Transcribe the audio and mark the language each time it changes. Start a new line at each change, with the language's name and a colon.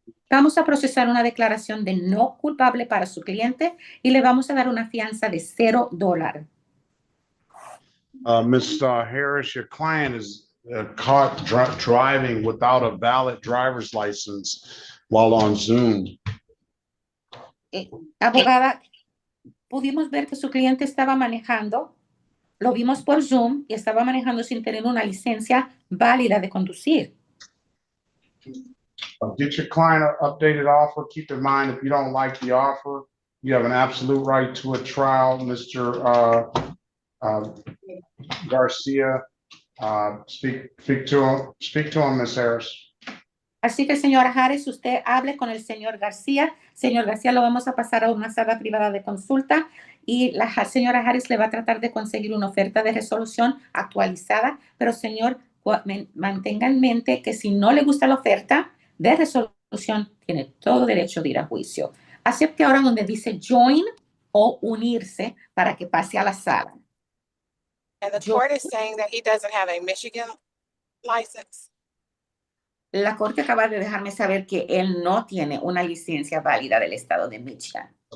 Spanish: Vamos a procesar una declaración de no culpable para su cliente y le vamos a dar una fianza de $0.
English: Ms. Harris, your client is caught driving without a valid driver's license while on Zoom.
Spanish: Abogada, pudimos ver que su cliente estaba manejando, lo vimos por Zoom y estaba manejando sin tener una licencia válida de conducir.
English: Get your client an updated offer. Keep in mind, if you don't like the offer, you have an absolute right to a trial, Mr. Garcia. Speak to him, Ms. Harris.
Spanish: Así que, señora Harris, usted hable con el señor García. Señor García, lo vamos a pasar a una sala privada de consulta y la señora Harris le va a tratar de conseguir una oferta de resolución actualizada. Pero, señor, mantenga en mente que si no le gusta la oferta de resolución, tiene todo derecho de ir a juicio. Acepte ahora donde dice join o unirse para que pase a la sala.
English: And the court is saying that he doesn't have a Michigan license.
Spanish: La corte acaba de dejarme saber que él no tiene una licencia válida del estado de Michigan.